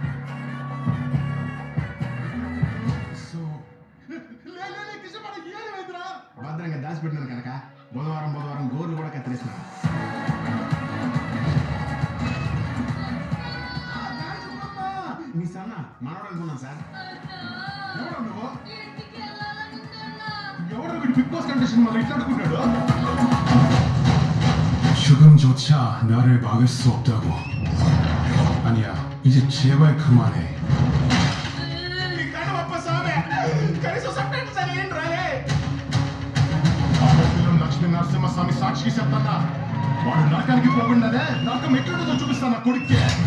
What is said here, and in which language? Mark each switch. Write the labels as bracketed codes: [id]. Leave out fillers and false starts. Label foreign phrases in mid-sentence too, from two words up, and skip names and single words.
[te] భద్రంగా దాచిపెట్టినాను కనుక బుధవారం గోర్లు కూడా కత్తిరేసినాను. మీ సన్న మనోడు అనుకున్నాను సార్. ఎవరు బిగ్ బాస్ కంటెస్టెంట్ మరి ఇట్లా అనుకుంటాడు? [ko] 죽음조차 나를 막을 수 없다고. 아니야, 이제 제발 그만해. [te] లక్ష్మీ నరసింహస్వామి సాక్షికి చెప్తానా, వాడు నరకానికి పోకుండానే నరకం ఎట్లుంటుందో చూపిస్తాను నా కొడుక్కి.